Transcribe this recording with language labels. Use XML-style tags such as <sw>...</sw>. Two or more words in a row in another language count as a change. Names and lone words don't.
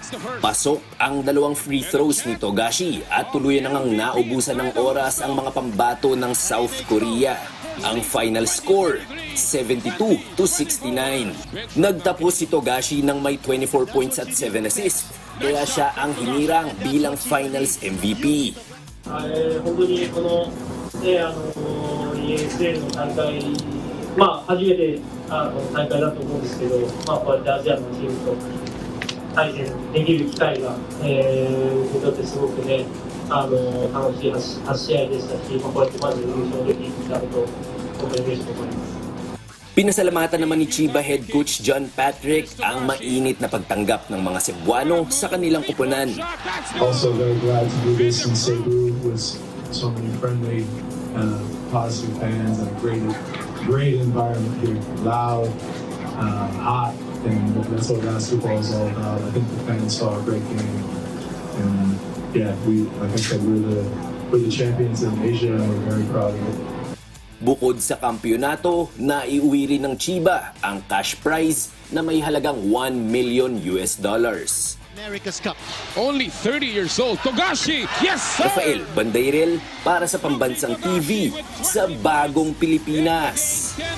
<tl>Pasok ang 2</tl> <en>free throws</en> <tl>ni Togashi at tuluyan nang naubusan ng oras ang mga pambato ng South Korea. Ang final score, 72-69. Nagtapos si Togashi ng may 24 points at 7 assists, kaya siya ang hinirang bilang</tl> <en>finals MVP.</en> <ja>本当にこの、ESL の大会、初めて大会だと思うんですけど、こうやってアジアのチームと対戦できる機会が、僕にとってすごくね、楽しい8試合でしたし、こうやってまず優勝できたことを本当に嬉しく思います。</ja> <tl>Pinasalamatan naman ni Chiba head coach John Patrick ang mainit na pagtanggap ng mga Cebuano sa kanilang kupunan.</tl> <en>Also very glad to do this in Cebu with so many friendly, positive fans and a great environment here. Loud, hot, and that's what basketball is all about. I think the fans saw a great game, and yeah, like I said, we're the champions in Asia, and we're very proud of it.</en> <tl>Bukod sa kampyonato, naiuwi rin ng Chiba ang</tl> <en>cash prize</en> <tl>na may halagang $1 million.</tl> <en>America's Cup. Only 30 years old. Togashi! Yes, sir!</en> <tl>Rafael Bandairel para sa Pambansang TV sa Bagong Pilipinas.</tl>